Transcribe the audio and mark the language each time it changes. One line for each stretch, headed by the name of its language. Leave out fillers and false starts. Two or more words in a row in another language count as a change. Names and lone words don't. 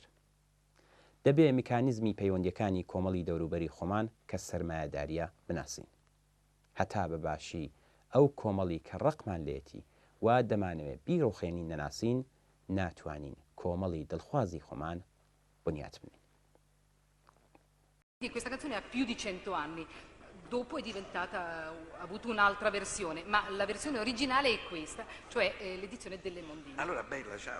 Central Kurdish: دەبێت میکانیزمی پەیوەندیەکانی کۆمەڵی دەوروبەری خۆمان کە سەرمایهداریە بناسین. هەتا بەباشی ئەو کۆمەڵی کە ڕقمان لێتی وا دەمانەوێت بیرۆخێنی نەناسین ناتوانین کۆمەڵی دڵخوازی خۆمان بنیات بنین.
Italian: Questa canzone ha più di 100 anni, dopo è diventata, ha avuto un'altra versione, ma la versione originale è questa, cioè l'edizione delle Mondine. Allora bella, ciao.